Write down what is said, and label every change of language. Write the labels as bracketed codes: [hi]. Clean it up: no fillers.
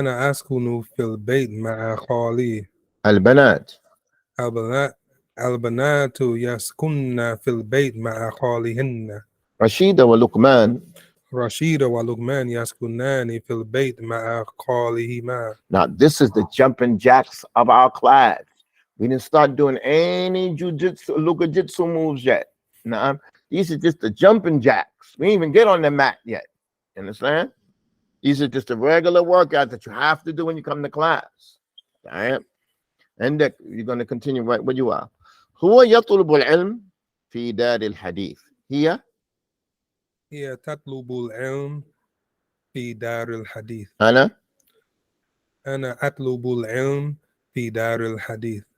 [ar] أسكن في البيت مع خالي. البنات البنات يسكن في البيت مع خالهن. رشيدة ولقمان. رشيدة ولقمان يسكنان في البيت مع خالهما. [en] Now this is the jumping jacks of our class. We didn't start doing any jujitsu moves yet. Nah, these are just the jumping jacks. We didn't even get on the mat yet. You understand? These are just the regular workouts that you have to do when you come to class. All right? And you're going to continue right where you are. [ar] هو يطلب العلم في دار الحديث. هي تطلب العلم في دار الحديث. أنا أطلب العلم في دار الحديث.